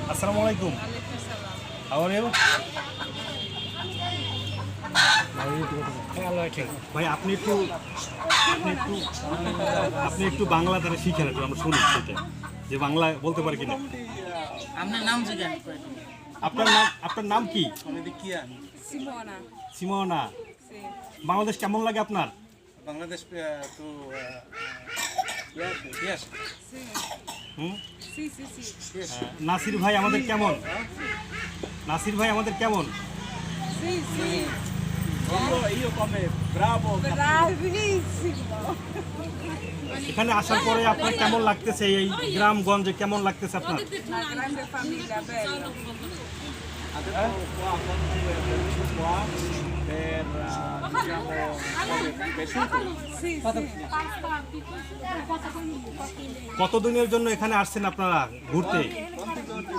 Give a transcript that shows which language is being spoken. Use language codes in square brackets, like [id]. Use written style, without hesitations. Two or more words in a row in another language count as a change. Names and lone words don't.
[ar] السلام عليكم. [en] How are you? [bn] ভাই আপনি একটু বাংলা তারা শিখেন, একটু আমরা শুনি সেটা, যে বাংলা বলতে পারি কিনা। আপনার নাম জিজ্ঞাসা করেন। আপনার নাম কি? Simona. সিমোনা। বাংলাদেশ কেমন লাগে আপনার? বাংলাদেশ তো yes হুম? [it] Sì, sì, sì. [bn] নাসির ভাই আমাদের কেমন? [it] Sì, sì. io come bravo Bravissimo. [bn] এখানে আসার পরে আপনার কেমন লাগতেছে? এই গ্রামগঞ্জে কেমন লাগতেছে আপনার? [it] Una grande famiglia, bella. adesso qua quando è venuto qua per diciamo vissuto Sì, sì. [bn] কতদিনের জন্য এখানে আসছেন আপনারা ঘুরতে?